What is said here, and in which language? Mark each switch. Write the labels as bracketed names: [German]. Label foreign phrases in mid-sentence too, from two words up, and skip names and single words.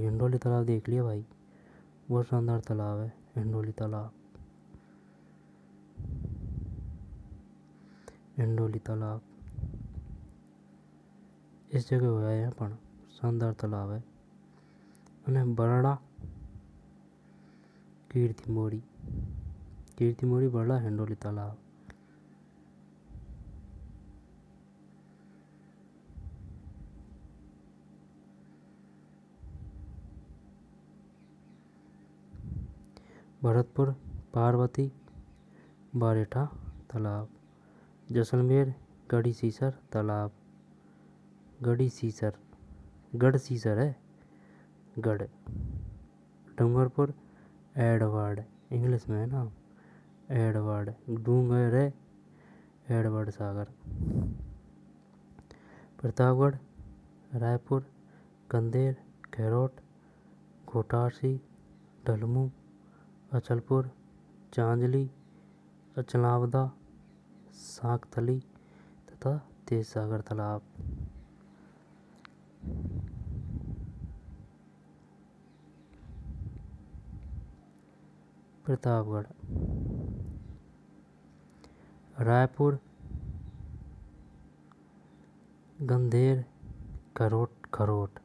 [Hindi] हिंडोली तालाब देख लिया भाई, बहुत शानदार तालाब है हिंडोली तालाब। हिंडोली तालाब इस जगह हुआ है, यहाँ पर शानदार तालाब है। बरड़ा, कीर्ति मोरी, कीर्ति मोरी, बरड़ा, हिंडोली तालाब। भरतपुर, पार्वती, बारेठा तालाब। जैसलमेर, गढ़ी सीसर तालाब, गढ़ी सीसर, गढ़ सीसर है, गढ़। डूंगरपुर, एडवर्ड, इंग्लिश में है ना, एडवर्ड। डूंगर है, एडवर्ड सागर। प्रतापगढ़, रायपुर, गंदेर, खैरोट, घोटारसी, ढलमू, अचलपुर, चांजली, अचलावदा, सांकथली तथा तेजसागर तालाब। प्रतापगढ़, रायपुर, गंदेर, खरोट।